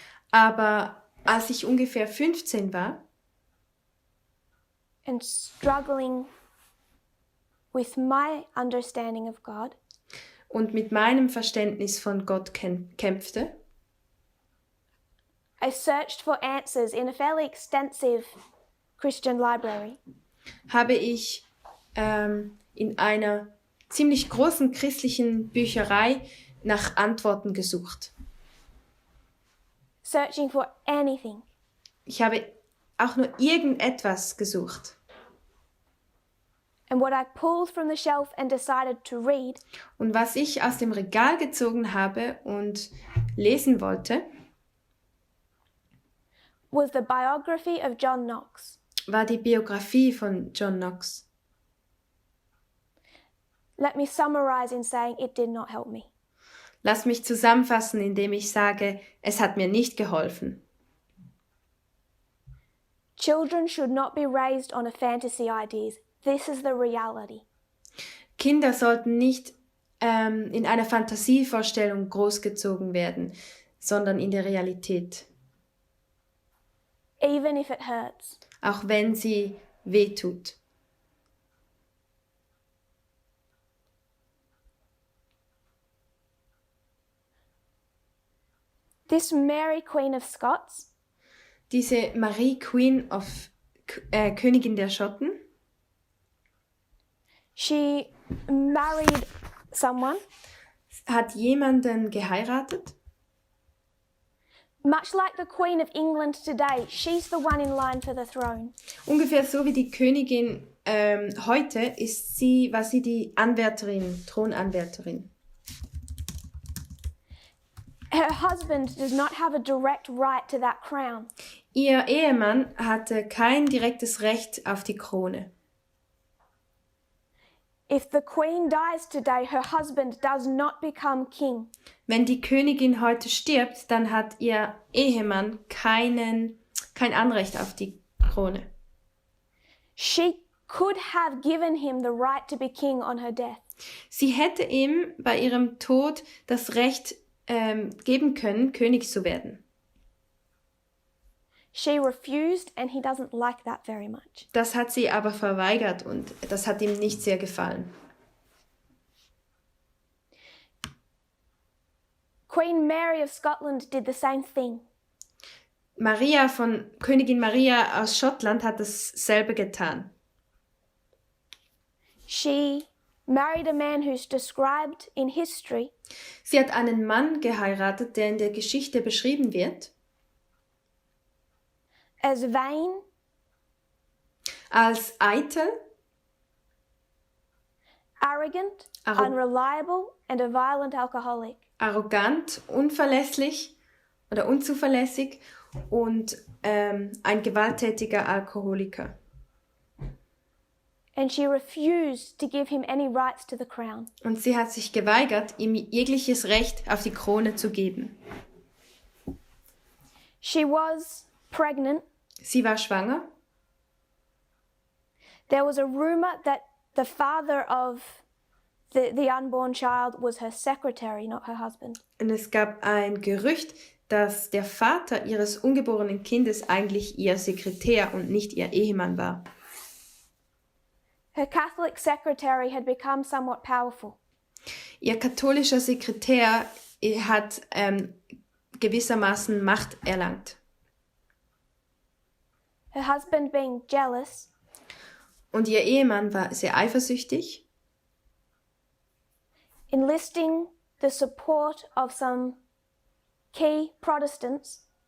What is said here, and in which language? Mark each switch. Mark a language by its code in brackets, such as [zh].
[de] aber als ich ungefähr 15 war [en] and struggling with my understanding of God, [de] und mit meinem Verständnis von Gott kämpfte, [en] I searched for answers in a fairly extensive Christian library. [de] habe ich in einer ziemlich großen christlichen Bücherei nach Antworten gesucht. [en] Searching for anything. [de] Ich habe auch nur irgendetwas gesucht. [en] And what I pulled from the shelf and decided to read [de] Und was ich aus dem Regal gezogen habe und lesen wollte, [en] was the biography of John Knox. [de] war die Biografie von John Knox. [en] Let me summarize in saying it did not help me. [de] Lass mich zusammenfassen, indem ich sage, es hat mir nicht geholfen. [en] Children should not be raised on a fantasy ideas. This is the reality. [de] Kinder sollten nicht in einer Fantasievorstellung großgezogen werden, sondern in der Realität, [en] Even if it hurts. [de] auch wenn sie wehtut. [en] This Mary, Queen of Scots, [de] Diese Marie [en] Queen of [de] Königin der Schotten, [en] she married someone, [de] hat jemanden geheiratet. [en] much like the Queen of England today. She's the one in line for the throne. [de] Ungefähr so wie die Königin heute war sie die Anwärterin, Thronanwärterin. [en] Her husband does not have a direct right to that crown. [de] Ihr Ehemann hatte kein direktes Recht auf die Krone. [en] If the queen dies today, her husband does not become king. [de] Wenn die Königin heute stirbt, dann hat ihr Ehemann kein Anrecht auf die Krone. [en] She could have given him the right to be king on her death. [de] Sie hätte ihm bei ihrem Tod das Recht geben können, König zu werden. [en] She refused, and he doesn't like that very much. [de] Das hat sie aber verweigert und das hat ihm nicht sehr gefallen. [en] Queen Mary of Scotland did the same thing. [de] Königin Maria aus Schottland hat dasselbe getan. [en] She married a man who's described in history [de] Sie hat einen Mann geheiratet, der in der Geschichte beschrieben wird, [en] as vain, [de] als eitel, [en] arrogant, [de] Arro- [en] unreliable, and a violent alcoholic. [de] arrogant, unzuverlässig und ein gewalttätiger Alkoholiker. [en] And she refused to give him any rights to the crown. [de] Und sie hat sich geweigert, ihm jegliches Recht auf die Krone zu geben. [en] She was pregnant. [de] Sie war schwanger. [en] There was a rumor that the father of the unborn child was her secretary, not her husband. [de] Und es gab ein Gerücht, dass der Vater ihres ungeborenen Kindes eigentlich ihr Sekretär und nicht ihr Ehemann war. [en] Her Catholic secretary had become somewhat powerful. [de] Ihr katholischer Sekretär hat gewissermaßen Macht erlangt. [en] Her husband, being jealous, [de] Und ihr Ehemann war sehr eifersüchtig, [en] enlisting the support of some key Protestants,